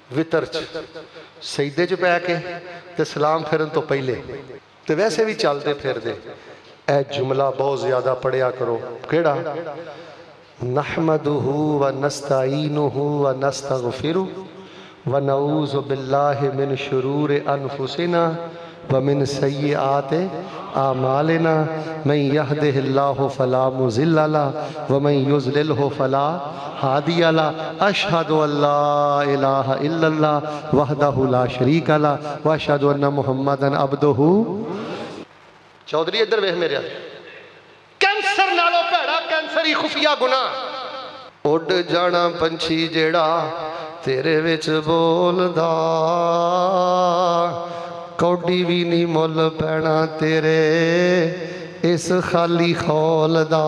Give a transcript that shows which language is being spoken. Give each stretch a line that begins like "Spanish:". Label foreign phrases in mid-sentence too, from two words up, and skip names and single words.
Punjabi: وتر سجدے چ پے کے تے سلام پھیرن توں پہلے تے ویسے وی چلدے پھردے اے جملہ بہت زیادہ پڑھیا کرو. کیہڑا?
Arabic: نحمده ونستعينه ونستغفره ونعوذ بالله من شرور أنفسنا ومن سيئات أعمالنا من يهده الله فلا مضل له ومن يضلله فلا هادي له أشهد أن لا إله إلا الله وحده لا شريك له وأشهد أن محمدا عبده.
Punjabi: چوہدری ادھر ویکھ میرے، کینسر نالوں بھیڑا کینسر ہی خفیہ گناہ. اڈ جانا پنچھی جیہڑا تیرے وچ بولدا، کوڈی وی نہیں مل پینا تیرے اس خالی خول دا.